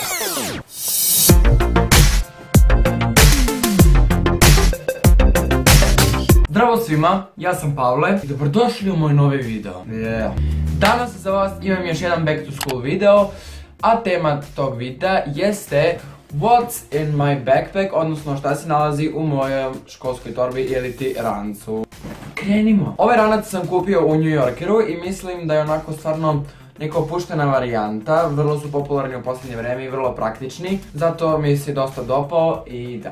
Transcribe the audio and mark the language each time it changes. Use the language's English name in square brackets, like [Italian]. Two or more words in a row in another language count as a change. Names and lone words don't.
[Serbian] Zdravo svima, ja sam Pavle i dobrodošli u moj novi video. Danas za vas imam još jedan [English] back to school [Serbian] video, a tema tog videa jeste [English] What's in my backpack, [Serbian] odnosno šta se nalazi u mojoj školskoj torbi ili ti rancu. Krenimo! Ovaj ranac sam kupio u New Yorkeru i mislim da je onako stvarno neka opuštena varijanta, vrlo su popularni u posljednje vreme i vrlo praktični, zato mi se dosta dopao i da.